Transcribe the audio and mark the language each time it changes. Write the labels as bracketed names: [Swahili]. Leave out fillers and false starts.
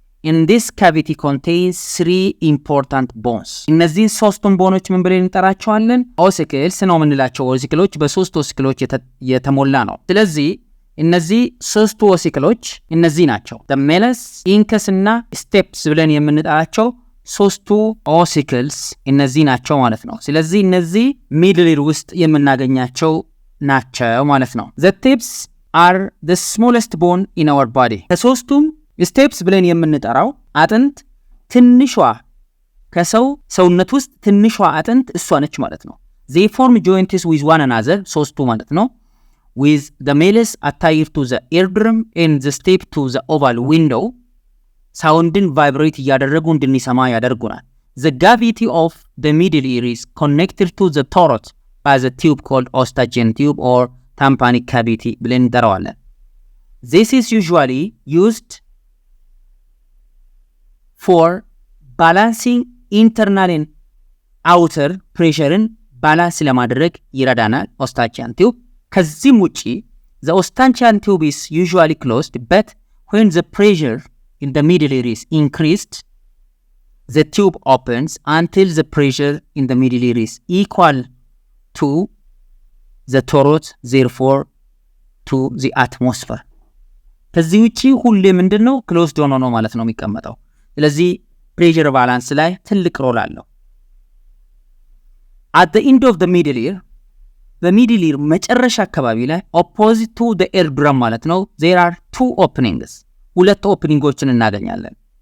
[English] In this cavity contains 3 important bones. [Amharic] እነዚህ ሶስቱን ቦኖች ምን ብለን እንጠራቸዋለን? ossicles ነው የምንላቸው። ossicles በሶስት ossicles የተሞላ ነው። ስለዚህ እነዚህ ሶስቱ ossicles እነዚህ ናቸው። the malleus, incus እና steps ብለን የምንጠራቸው ሶስቱ ossicles እነዚህ ናቸው ማለት ነው። ስለዚህ እነዚህ middle ear ውስጥ የምናገኛቸው ናቸው ማለት ነው። [English] the tips are the smallest bone in our body. [Amharic] ከሶስቱም steps ብለን የምንጠራው አጥንት ትንሿ ከሰው ሰውነት ውስጥ ትንሿ አጥንት እሷ ነች ማለት ነው። [English] they form joints with one another ሶስቱ ማለት ነው with the malleus attached to the eardrum and the step to the oval window [Amharic] soundን vibrate እያደረጉ እንድንሰማ ያደርጉናል። [English] the cavity of the middle ear is connected to the throat by the tube called ossicles tube or tympanic cavity ብለን እንጠራዋለን። this is usually used for balancing internal and outer pressure [Amharic] balance ለማድረግ ይረዳናል [English] ossicles tube። ከዚህም ውጪ the ossicles tube is usually closed, but when the pressure in the middle ear is increased the tube opens until the pressure in the middle ear is equal to the throat, therefore to the atmosphere. [Amharic] ከዚህ ውጪ ሁሌ ምንድነው closed ሆኖ ነው ማለት ነው የሚቀመጠው። ስለዚህ pressure balance ላይ ትልቅ ሮል አለው። [English] at the end of the middle ear [Amharic] በሚድል ኢር መጨረሻ አካባቢ ላይ opposite to the eardrum ማለት ነው [English] there are two openings [Amharic] ሁለት ኦፕኒንጎችን እናገኛለን።